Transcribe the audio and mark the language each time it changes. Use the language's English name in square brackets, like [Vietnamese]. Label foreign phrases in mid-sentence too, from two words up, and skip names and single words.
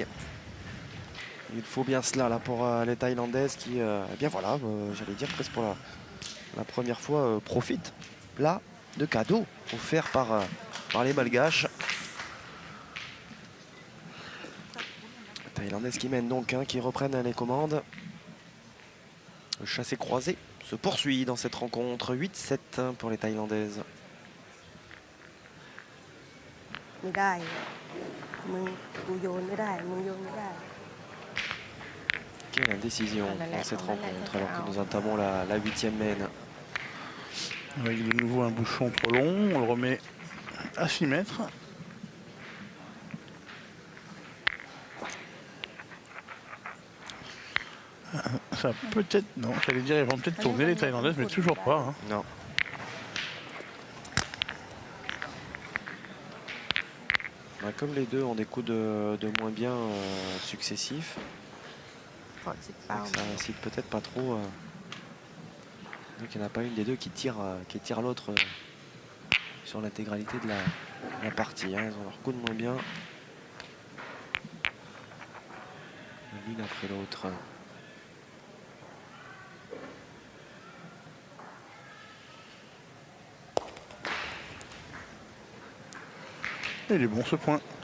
[French] Il faut bien cela là pour les Thaïlandaises qui, eh bien voilà, j'allais dire presque pour la première fois, profitent là de cadeaux offerts par les Malgaches. Les Thaïlandaises qui mènent donc, hein, qui reprennent les commandes. Le chassé-croisé se poursuit dans cette rencontre, 8-7 pour les Thaïlandaises. [Thai] ไม่ได้มึงกูโยนไม่ได้มึงโยนไม่ได้ [French] Quelle indécision dans cette rencontre alors que nous entamons la 8e mène. Avec de nouveau un bouchon trop long, on le remet à 6 mètres. Ça peut-être, non, j'allais dire, ils vont peut-être tourner les Thaïlandaises, mais toujours pas. Hein. Non. Bah, comme les deux ont des coups de moins bien successifs, [Thai] ขอชิดเป้า [French] ça incite peut-être pas trop. Donc il n'y en a pas une des deux qui tire l'autre sur l'intégralité de la partie. Hein. Ils ont leur coup de moins bien. L'une après l'autre. Et il est bon ce point.